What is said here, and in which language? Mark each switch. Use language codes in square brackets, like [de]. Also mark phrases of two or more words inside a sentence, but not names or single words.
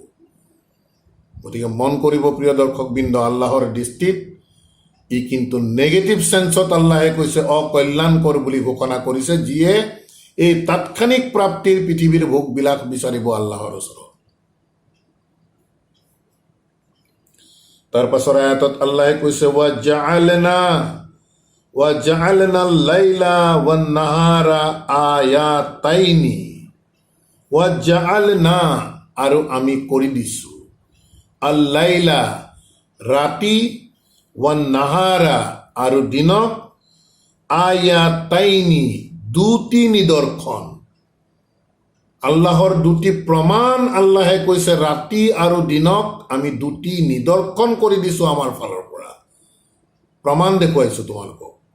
[as] গতিকে মন কৰিব প্ৰিয় দৰ্শকবৃন্দ, আল্লাহৰ দৃষ্টিত ই কিন্তু [en] negative sense [as] আল্লাহে কৈছে অকল্যাণকৰ বুলি ঘোষণা কৰিছে, যিয়ে এই তাৎক্ষণিক প্ৰাপ্তিৰ পৃথিৱীৰ ভোগবিলাক বিচাৰিব আল্লাহৰ ওচৰত। তাৰ পাছৰ আয়াতত আল্লাহে কৈছে [ar] وَجَعَلْنَا اللَّيْلَ وَالنَّهَارَ آيَاتَيْنِ وَجَعَلْنَا, [as] আৰু আমি কৰি দিছো, আল্লাইলা ৰাতি, ওয়ান্নাহাৰা আৰু দিনক, আয়াতাইনি দুটি নিদৰ্শন। আল্লাহৰ দুটি প্ৰমাণ আল্লাহে কৈছে ৰাতি আৰু দিনক আমি দুটি নিদৰ্শন কৰি দিছো, আমাৰ ফালৰ পৰা প্ৰমাণ দেখুৱাইছো তোমালোকক।